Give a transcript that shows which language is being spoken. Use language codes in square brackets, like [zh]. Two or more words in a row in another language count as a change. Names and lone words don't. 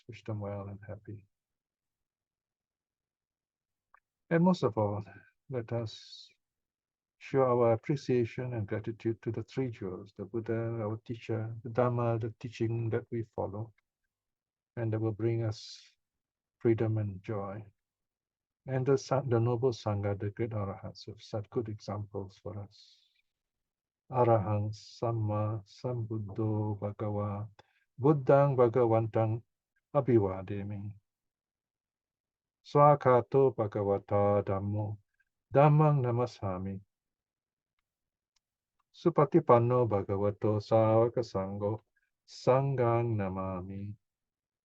[en] Wish them well and happy. And most of all, let us show our appreciation and gratitude to the three jewels, the Buddha, our teacher, the Dhamma, the teaching that we follow, and that will bring us freedom and joy. And the noble Sangha, the great Arahants, have set good examples for us. [pi] Arahang Samma Sambuddho Bhagava Buddhang Bhagavantang Abhivademi. Swakato Bhagavata Dhammo Dhammang Namasami. Supatipanno Bhagavato Sāvaka Sangho Sanghang Namami.